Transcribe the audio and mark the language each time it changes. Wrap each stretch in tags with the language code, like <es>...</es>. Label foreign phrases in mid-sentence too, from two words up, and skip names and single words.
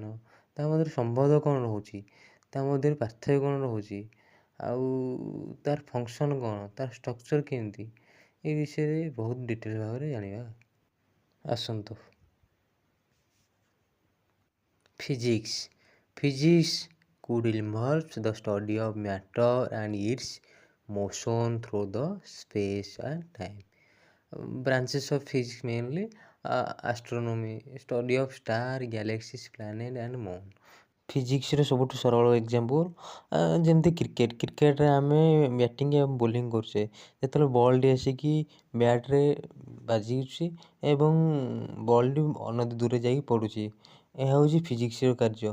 <or>ତା ମଧ୍ୟରେ ସମ୍ବନ୍ଧ କ'ଣ ରହୁଛି, ତା ମଧ୍ୟରେ ପାର୍ଥକ୍ୟ କ'ଣ ରହୁଛି, ଆଉ ତାର ଫଙ୍କସନ୍ କ'ଣ, ତାର ଷ୍ଟ୍ରକ୍ଚର କେମିତି, ଏ ବିଷୟରେ ବହୁତ ଡିଟେଲ ଭାବରେ ଜାଣିବା। ଆସନ୍ତୁ ଫିଜିକ୍ସ।</or> <en>Physics could involve the study of matter and its motion through the space and time. Branches of physics mainly astronomy, study of star, galaxies, planet and moon.</en> <or>ଫିଜିକ୍ସର ସବୁଠୁ ସରଳ ଏକ୍ଜାମ୍ପଲ୍ ଯେମିତି କ୍ରିକେଟରେ ଆମେ ବ୍ୟାଟିଂ ଏବଂ ବୋଲିଂ କରୁଛେ, ଯେତେବେଳେ ବଲ୍ଟି ଆସିକି ବ୍ୟାଟ୍ରେ ବାଜିଛି ଏବଂ ବଲ୍ଟି ଅନତି ଦୂରରେ ଯାଇକି ପଡ଼ୁଛି, ଏହା ହେଉଛି ଫିଜିକ୍ସର କାର୍ଯ୍ୟ।</or>